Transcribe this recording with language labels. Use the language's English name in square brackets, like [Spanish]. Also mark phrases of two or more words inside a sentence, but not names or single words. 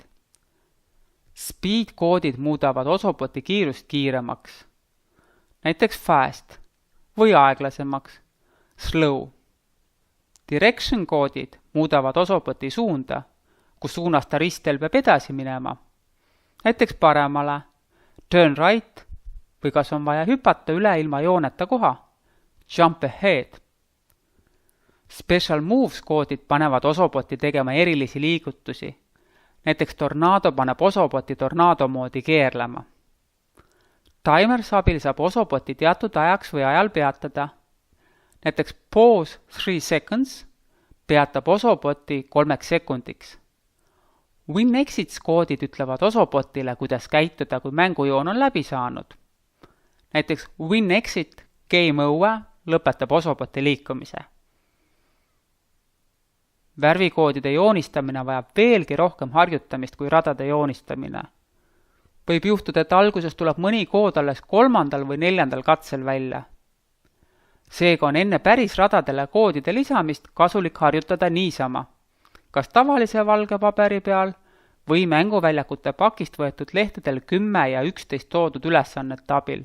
[Estonian] Speed-koodid muudavad Osoboti kiirust kiiremaks, näiteks fast või aeglasemaks, slow. Direction-koodid muudavad Osoboti suunda, kus suunas ta ristel peab edasi minema, näiteks paremale, [English] turn right [Estonian] või kas on vaja hüpata üle ilma jooneta koha, [English] jump ahead. Special moves [Estonian] koodid panevad Osoboti tegema erilisi liigutusi, näiteks tornado paneb Osoboti tornado moodi keerlema. Timers abil saab Osoboti teatud ajaks või ajal peatada. Näiteks [English] pause 3 seconds [Estonian] peatab Osoboti 3 sekundiks. Win-exits koodid ütlevad Osobotile, kuidas käituda, kui mängujoon on läbi saanud. Näiteks [English] win-exit game over [Estonian] lõpetab Osoboti liikumise. Värvikoodide joonistamine vajab veelgi rohkem harjutamist kui radade joonistamine. Võib juhtuda, et alguses tuleb mõni kood alles 3. või 4. katsel välja. Seega on enne päris radadele koodide lisamist kasulik harjutada niisama, kas tavalise valge paberi peal või mänguväljakute pakist võetud lehtedel 10 ja 11 toodud ülesannete abil.